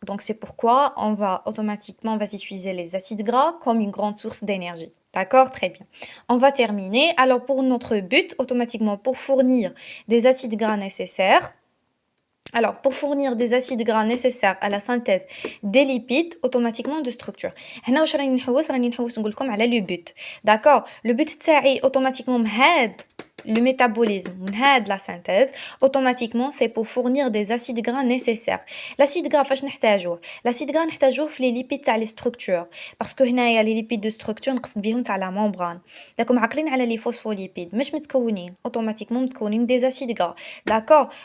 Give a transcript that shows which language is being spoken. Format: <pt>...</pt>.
<fr>Donc c'est pourquoi on va utiliser les acides gras comme une grande source d'énergie. D'accord? Très bien. On va terminer. Alors pour notre but, automatiquement pour fournir des acides gras nécessaires, alors, pour fournir des acides gras nécessaires à la synthèse des lipides, automatiquement de structure.</fr> <ar>هنا واش راني نحوس نقول لكم على le but.</ar> <fr>D'accord? Le but تاعي automatiquement</fr> <ar>مهاد</ar> <fr>le métabolisme, la synthèse, automatiquement, c'est pour fournir des acides gras nécessaires. L'acide gras,</fr> <ar>فاش نحتاجوه?</ar> <fr>L'acide gras</fr> <ar>نحتاجوه في</ar> <fr>les lipides تاع les structures. Parce que هنايا les lipides de structure</fr> <ar>نقصد بهم تاع</ar> <fr>la membrane.</fr> <ar>راكم عاقلين على</ar> <fr>les phospholipides</fr> <ar>مش متكونين automatiquement متكونين</ar> <fr>des acides gras. D'accord?</fr>